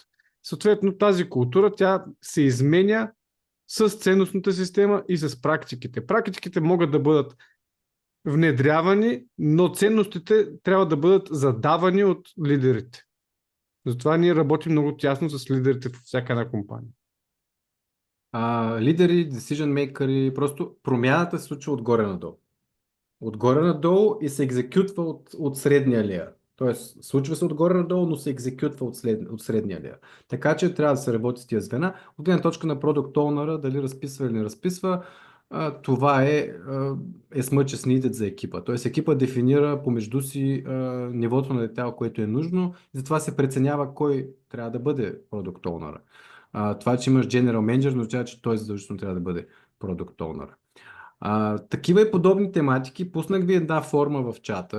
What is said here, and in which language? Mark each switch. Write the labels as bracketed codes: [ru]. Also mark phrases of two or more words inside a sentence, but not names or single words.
[bg] Съответно, тази култура тя се изменя с ценностната система и с практиките. Практиките могат да бъдат внедрявани, но ценностите трябва да бъдат задавани от лидерите. Затова ние работим много тясно с лидерите в всяка една компания. Лидери, [en] decision makers, [bg] просто промяната се случва отгоре надолу. Отгоре надолу и се екзекютва от средния леер. Тоест, случва се отгоре надолу, но се екзекютва от средния леер. Така че трябва да се работи с тия звена. От гледна точка на [en] Product Owner, [bg] дали разписва или не разписва, това е [en] as much as needed [bg] за екипа. Тоест екипа дефинира помежду си нивото на детайл, което е нужно, и затова се преценява кой трябва да бъде [en] Product Owner. [bg] Това, че имаш [en] General Manager, [bg] означава, че той задължително трябва да бъде [en] Product Owner. [bg] Такива и подобни тематики. Пуснах ви една форма в чата.